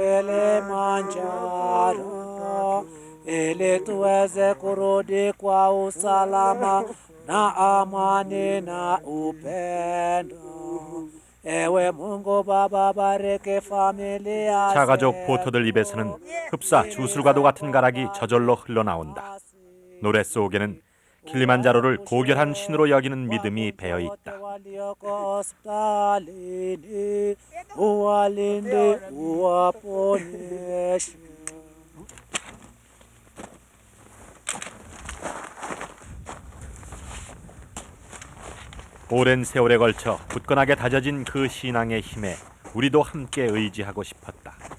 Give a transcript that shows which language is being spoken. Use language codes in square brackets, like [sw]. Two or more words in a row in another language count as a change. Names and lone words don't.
[sw] Kilimanjaro, ili tuweze kurudi kwa usalama na amani na upendo. Ewe Mungu Baba bariki familia [ko] 차가족 보터들 입에서는 흡사 주술과도 같은 가락이 저절로 흘러나온다. 노래 속에는 킬리만자로를 고결한 신으로 여기는 믿음이 배어 있다. 오랜 세월에 걸쳐 굳건하게 다져진 그 신앙의 힘에 우리도 함께 의지하고 싶었다.